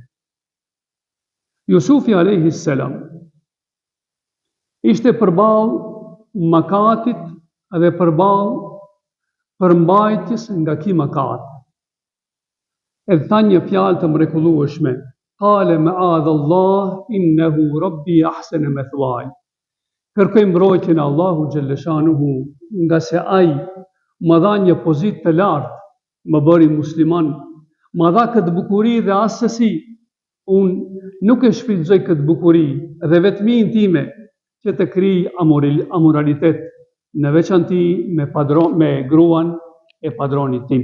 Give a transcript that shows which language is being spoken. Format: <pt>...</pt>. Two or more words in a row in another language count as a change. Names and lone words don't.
<sq>Jusufi</sq> <ar>عليه السلام</ar> <sq>ishte përballë mëkatit dhe përballë përmbajtjes nga ky mëkat. E tha një fjalë të mrekullueshme:</sq> <ar>"قال معاذ الله إنه ربي أحسن مثواي."</ar> <sq>Kërkoj mbrojtjen e</sq> <ar>الله جل شأنه,</ar> <sq>nga se ai më dha një pozitë të lartë, më bëri musliman, më dha këtë bukuri dhe asesi unë nuk e shfrytëzoj këtë bukuri dhe vetminë time që të krij amoralitet, në veçanti me gruan e padronit tim.</sq>